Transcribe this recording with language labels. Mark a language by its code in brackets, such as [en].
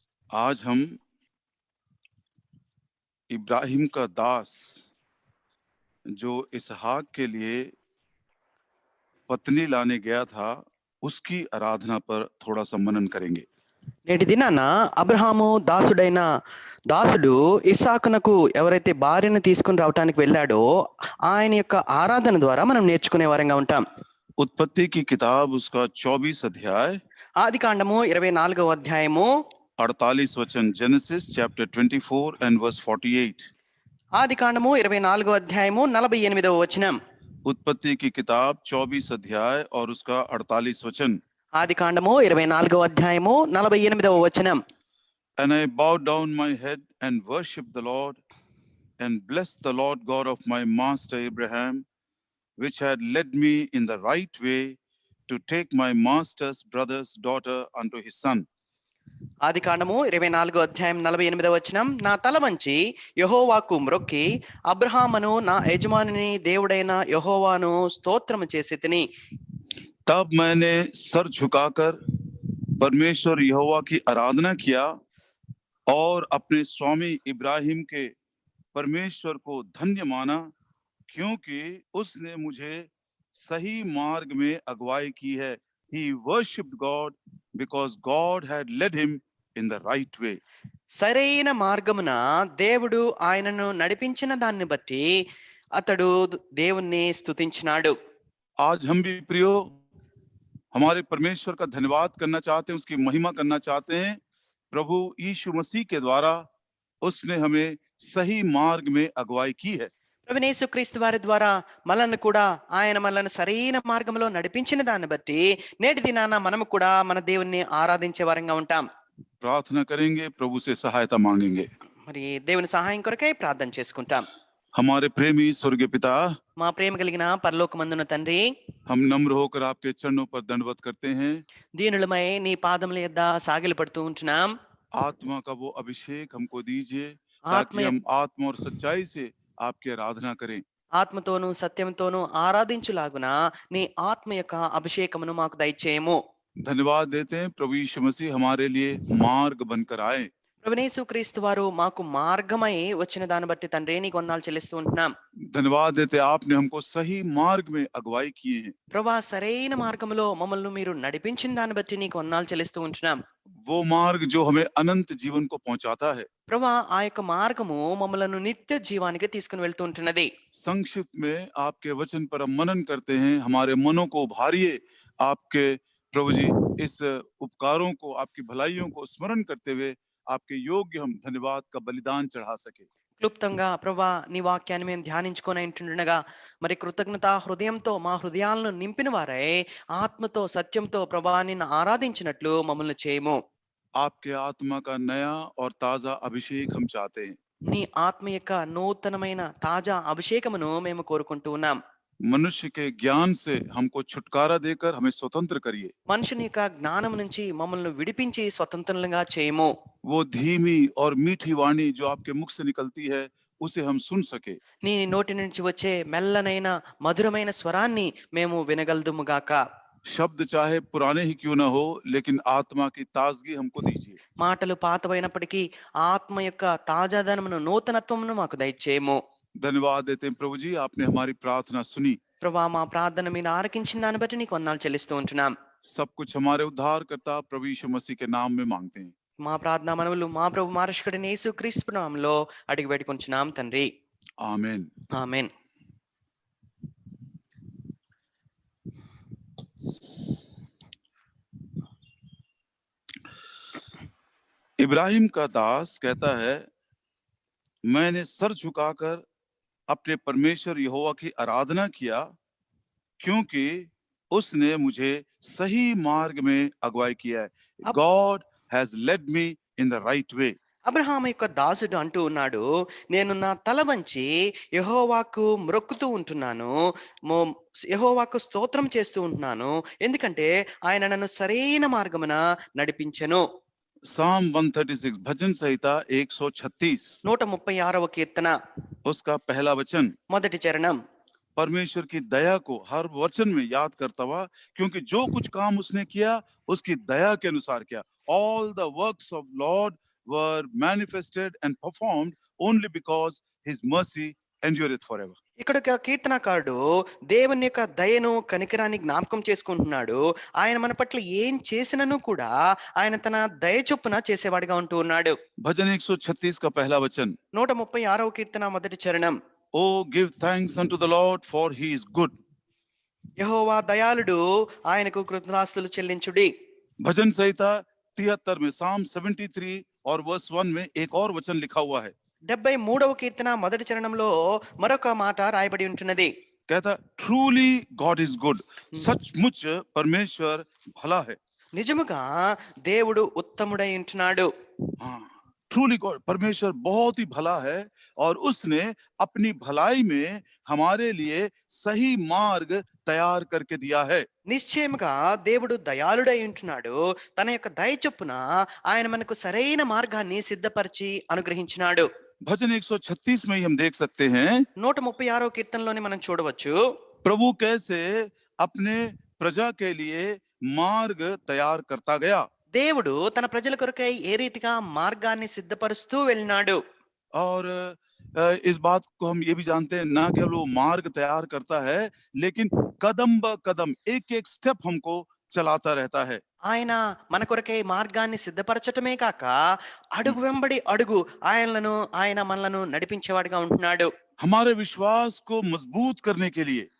[hi] आज हम इब्राहिम का दास जो इसहाक के लिए पत्नी लाने गया था, उसकी आराधना पर थोड़ा सा मनन करेंगे। [te] నేటి దినాన అబ్రహాము దాసుడైన దాసుడు ఇస్సాకునకు ఎవరైతే భార్యను తీసుకుని రావడానికి వెళ్ళాడో ఆయన యొక్క ఆరాధన ద్వారా మనం నేర్చుకునే వారంగా ఉంటాం. [hi] उत्पत्ति की किताब उसका 24 अध्याय [te] ఆదికాండము 24వ అధ్యాయము [en] 48 वचन, Genesis chapter 24 and verse 48। [te] ఆది కాండము 24వ అధ్యాయము 48వ వచనం। [hi] उत्पत्ति की किताब 24 अध्याय और उसका 48 वचन। [te] ఆది కాండము 24వ అధ్యాయము 48వ వచనం। [en] And I bowed down my head and worshipped the Lord and blessed the Lord God of my master Abraham, which had led me in the right way to take my master's brother's daughter unto his son. [te] ఆది కాండము 24వ అధ్యాయం 48వ వచనం। నా తల వంచి యెహోవాకు మ్రొక్కి అబ్రహామును నా యజమానుని దేవుడైన యెహోవాను స్తోత్రము చేసి తిని। [hi] तब मैंने सर झुकाकर परमेश्वर यहोवा की आराधना किया और अपने स्वामी इब्राहिम के परमेश्वर को धन्य माना, क्योंकि उसने मुझे सही मार्ग में अगुवाई की है। [en] He worshipped God because God had led him in the right way. [te] సరైన మార్గమున దేవుడు ఆయనను నడిపించిన దాన్ని బట్టి అతడు దేవుణ్ణి స్తుతించినాడు। [hi] आज हम भी प्रियो हमारे परमेश्वर का धन्यवाद करना चाहते हैं, उसकी महिमा करना चाहते हैं। प्रभु यीशु मसीह के द्वारा उसने हमें सही मार्ग में अगुवाई की है। [te] ప్రభువైన యేసుక్రీస్తు వారి ద్వారా మనల్ని కూడా ఆయన మనల్ని సరైన మార్గంలో నడిపించిన దాన్ని బట్టి నేటి దినాన మనము కూడా మన దేవుణ్ణి ఆరాధించే వారంగా ఉంటాం। [hi] प्रार्थना करेंगे, प्रभु से सहायता मांगेंगे। [te] మరి దేవుని సహాయం కొరకై ప్రార్థన చేసుకుంటాం। [hi] हमारे प्रेमी स्वर्गीय पिता, [te] మా ప్రేమ కలిగిన పరలోకమందున తండ్రి, [hi] हम नम्र होकर आपके चरणों पर दंडवत करते हैं। [te] దీనులమై నీ పాదముల యొద్ద సాగిలపడుతూ ఉంటున్నాం। [hi] आत्मा का वो अभिषेक हमको दीजिए [te] ఆత్మ [hi] ताकि हम आत्मा और सच्चाई से आपकी आराधना करें। [te] ఆత్మతోను సత్యంతోను ఆరాధించులాగున నీ ఆత్మ యొక్క అభిషేకమును మాకు దయచేయము। [hi] धन्यवाद देते हैं, प्रभु यीशु मसीह हमारे लिए मार्ग बनकर आए। [te] ప్రభువైన యేసుక్రీస్తు వారు మాకు మార్గమై వచ్చిన దాన్ని బట్టి తండ్రి నీకు వందనాలు చెల్లిస్తూ ఉంటున్నాం। [hi] धन्यवाद देते हैं, आपने हमको सही मार्ग में अगुवाई किए हैं। [te] ప్రభా సరైన మార్గంలో మమ్మల్ని మీరు నడిపించిన దాన్ని బట్టి నీకు వందనాలు చెల్లిస్తూ ఉంటున్నాం। [hi] वो मार्ग जो हमें अनंत जीवन को पहुंचाता है। [te] ప్రభా ఆ యొక్క మార్గము మమ్మలను నిత్య జీవానికి తీసుకుని వెళ్తూ ఉంటున్నది। [hi] संक्षिप्त में आपके वचन पर हम मनन करते हैं, हमारे मनों को उभारिए। आपके प्रभु जी इस उपकारों को, आपकी भलाइयों को स्मरण करते हुए आपके योग्य हम धन्यवाद का बलिदान चढ़ा सके। [te] క్లుప్తంగా ప్రభా నీ వాక్యాన్ని మేము ధ్యానించుకొని ఉంటుండగా మరి కృతజ్ఞత హృదయంతో మా హృదయాలను నింపిన వారై ఆత్మతో సత్యంతో ప్రభా నిన్ను ఆరాధించినట్లు మమ్మల్ని చేయము। [hi] आपके आत्मा का नया और ताजा अभिषेक हम चाहते हैं। [te] నీ ఆత్మ యొక్క నూతనమైన తాజా అభిషేకమును మేము కోరుకుంటూ ఉన్నాం। [hi] मनुष्य के ज्ञान से हमको छुटकारा देकर हमें स्वतंत्र करिए। [te] మనుషుని యొక్క జ్ఞానం నుంచి మమ్మల్ని విడిపించి స్వతంత్రంగా చేయము। [hi] वो धीमी और मीठी वाणी जो आपके मुख से निकलती है उसे हम सुन सके। [te] నీ నోటి నుంచి వచ్చే మెల్లనైన మధురమైన స్వరాన్ని మేము వినగలదుముగాక। [hi] शब्द चाहे पुराने ही क्यों ना हो, लेकिन आत्मा की ताजगी हमको दीजिए। [te] మాటలు పాతవైనప్పటికీ ఆత్మ యొక్క తాజాదనమును నూతనత్వమును మాకు దయచేయము। [hi] धन्यवाद देते हैं प्रभु जी, आपने हमारी प्रार्थना सुनी। [te] ప్రభా మా ప్రార్థన మీరు ఆలకించిన దాన్ని బట్టి నీకు వందనాలు చెల్లిస్తూ ఉంటున్నాం। [hi] सब कुछ हमारे उद्धारकर्ता प्रभु यीशु मसीह के नाम में मांगते हैं। [te] మా ప్రార్థన మనవులు మా ప్రభు మా రక్షకుడైన యేసుక్రీస్తు నామములో అడిగి పెట్టుకుంటున్నాం తండ్రి, [hi] आमीन। [te] ఆమేన్। [hi] इब्राहिम का दास कहता है, मैंने सर झुकाकर अपने परमेश्वर यहोवा की आराधना किया, क्योंकि उसने मुझे सही मार्ग में अगुवाई किया है। [en] God has led me in the right way. [te] Abraham యొక్క దాసుడు అంటూ ఉన్నాడు, నేను నా తల వంచి యెహోవాకు మ్రొక్కుతూ ఉంటున్నాను, యెహోవాకు స్తోత్రం చేస్తూ ఉంటున్నాను, ఎందుకంటే ఆయన నన్ను సరైన మార్గమున నడిపించెను। [hi] Psalm 136 भजन संहिता 136 [te] 136వ కీర్తన [hi] उसका पहला वचन, [te] మొదటి చరణం। [hi] परमेश्वर की दया को हर वचन में याद करता हुआ, क्योंकि जो कुछ काम उसने किया उसकी दया के अनुसार किया। [en] All the works of Lord were manifested and performed only because his mercy endureth forever. [te] ఇక్కడ ఒక కీర్తనకారుడు దేవుని యొక్క దయను కనికరాన్ని జ్ఞాపకం చేసుకుంటున్నాడు। ఆయన మన పట్ల ఏం చేసినను కూడా ఆయన తన దయ చొప్పున చేసేవాడిగా ఉంటూ ఉన్నాడు। [hi] भजन 136 का पहला वचन, [te] 136వ కీర్తన మొదటి చరణం। [en] Oh, give thanks unto the Lord, for he is good. [te] యెహోవా దయాళుడు, ఆయనకు కృతజ్ఞతాస్తుతులు చెల్లించుడి। [hi] भजन संहिता 73 में Psalm 73 और वर्स 1 में एक और वचन लिखा हुआ है, [te] 73వ కీర్తన మొదటి చరణంలో మరొక మాట రాయబడి ఉంటున్నది. [hi] कहता [en] truly God is good, [hi] सचमुच परमेश्वर भला है. [te] నిజముగా దేవుడు ఉత్తముడై ఉంటున్నాడు. [hi] हाँ, ट्रूली गॉड, परमेश्वर बहुत ही भला है और उसने अपनी भलाई में हमारे लिए सही मार्ग तैयार करके दिया है. [te] నిశ్చయముగా దేవుడు దయాళుడై ఉంటున్నాడు. తన యొక్క దయ చొప్పున ఆయన మనకు సరైన మార్గాన్ని సిద్ధపరిచి అనుగ్రహించినాడు. [hi] भजन 136 में ही हम देख सकते हैं [te] 136వ కీర్తనలోని మనం చూడవచ్చు, [hi] प्रभु कैसे अपने प्रजा के लिए मार्ग तैयार करता गया. [te] దేవుడు తన ప్రజల కొరకై ఏ రీతిగా మార్గాన్ని సిద్ధపరుస్తూ వెళ్ళినాడు. [hi] और इस बात को हम ये भी जानते हैं, ना केवल वो मार्ग तैयार करता है, लेकिन कदम ब कदम एक एक स्टेप हमको चलाता रहता है. [te] ఆయన మన కొరకై మార్గాన్ని సిద్ధపరచటమే కాక అడుగు వెంబడి అడుగు ఆయన మనలను నడిపించేవాడిగా ఉంటున్నాడు. [hi] हमारे विश्वास को मजबूत करने के लिए,